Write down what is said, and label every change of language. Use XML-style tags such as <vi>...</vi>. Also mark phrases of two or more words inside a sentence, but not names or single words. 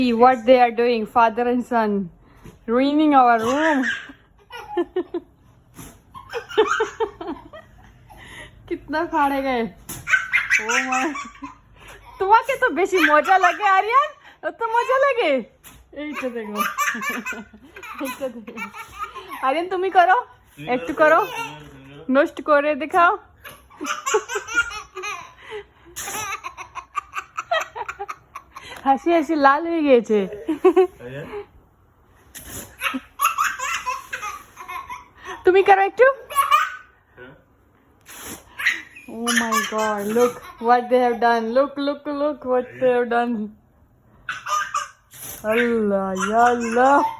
<en>See what they are doing, father and son, ruining our room.</en> <hi>कितना फाड़े गए।</hi> <en>Oh my,</en> <bn>তোমাকে তো বেশি মজা লাগে আরিয়ান, তো মজা লাগে। এইটা দেখো, এইটা দেখো। আরিয়ান তুমি করো, একটু করো, নষ্ট করে দেখাও। হাসি হাসি লাল হয়ে গিয়েছে। তুমি করো একটু।</bn> <en>Oh my God, look what they have done. Look what they have done.</en> <ar>Allah, ya Allah.</ar>